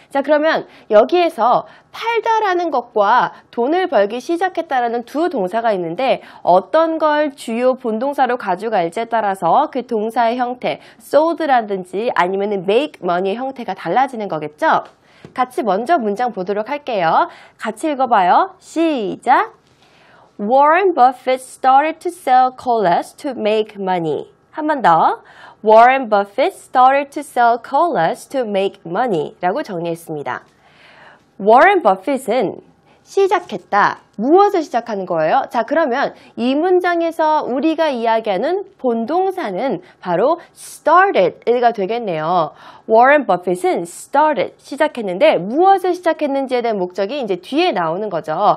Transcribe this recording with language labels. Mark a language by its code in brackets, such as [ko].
[ko] 자, 그러면 여기에서 팔다라는 것과 돈을 벌기 시작했다라는 두 동사가 있는데, 어떤 걸 주요 본동사로 가져갈지에 따라서 그 동사의 형태, sold라든지 아니면 make money의 형태가 달라지는 거겠죠? 같이 먼저 문장 보도록 할게요. 같이 읽어봐요. 시작! [en] Warren Buffett started to sell colas to make money. [ko] 한 번 더. [en] Warren Buffett started to sell colas to make money [ko] 라고 정리했습니다. Warren Buffett은 시작했다. 무엇을 시작하는 거예요? 자, 그러면 이 문장에서 우리가 이야기하는 본동사는 바로 started가 되겠네요. Warren Buffett은 started, 시작했는데 무엇을 시작했는지에 대한 목적이 이제 뒤에 나오는 거죠.